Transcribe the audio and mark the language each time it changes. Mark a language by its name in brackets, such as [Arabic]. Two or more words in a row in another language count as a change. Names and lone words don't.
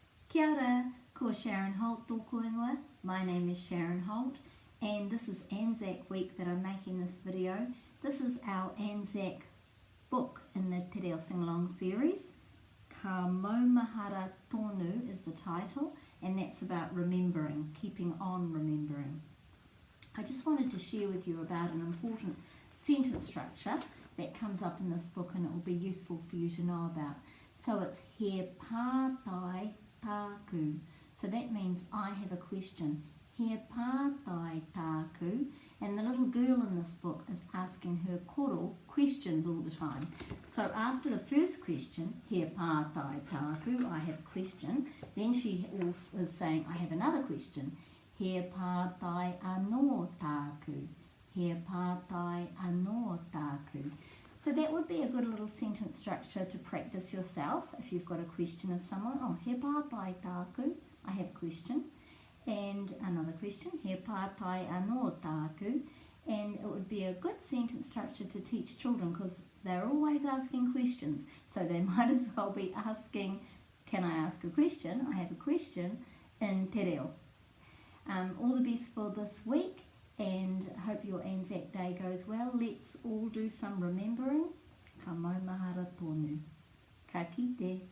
[Māori] Kia ora, ko Sharon Holt tōku ingoa. [English] My name is Sharon Holt and this is Anzac week that I'm making this video. This is our Anzac book in the Reo Singalong series. Ka Maumahara Tonu is the title, and that's about remembering, keeping on remembering. I just wanted to share with you about an important sentence structure that comes up in this book, and it will be useful for you to know about. So it's [Māori] he pātai tāku. [English] So that means I have a question. [Māori] He pātai tāku. [English] And the little girl in this book is asking her koro questions all the time. So after the first question, [Māori] he pātai tāku, [English] I have a question, then she also is saying, I have another question. [Māori] He pātai anō tāku. He pātai anō tāku. [English] So that would be a good little sentence structure to practice yourself if you've got a question of someone. Oh, [Māori] he pātai tāku, [English] I have a question. And another question, [Māori] he pātai anō tāku. [English] And it would be a good sentence structure to teach children because they're always asking questions. So they might as well be asking, can I ask a question? I have a question in [Māori] te reo. [English] All the best for this week, and hope your Anzac Day goes well. Let's all do some remembering. [Māori] Ka maumahara tonu. Ka kite.